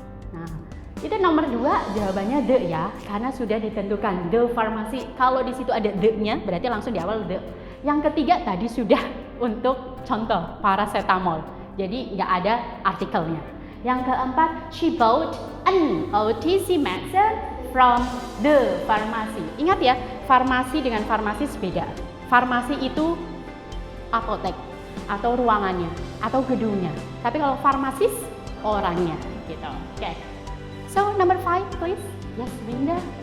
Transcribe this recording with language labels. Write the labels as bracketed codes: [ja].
[id] Nah, itu nomor 2 jawabannya the ya, karena sudah ditentukan the farmasi. Kalau di situ ada the-nya, berarti langsung di awal the. Yang ketiga tadi sudah untuk contoh paracetamol, jadi nggak ada artikelnya. Yang keempat, [en] she bought an OTC medicine from the pharmacy. [id] Ingat ya, farmasi dengan farmasis beda. Farmasi itu apotek atau ruangannya atau gedungnya. Tapi kalau farmasis orangnya gitu. Oke. [en] So number 5 please. Yes, [id] Winda.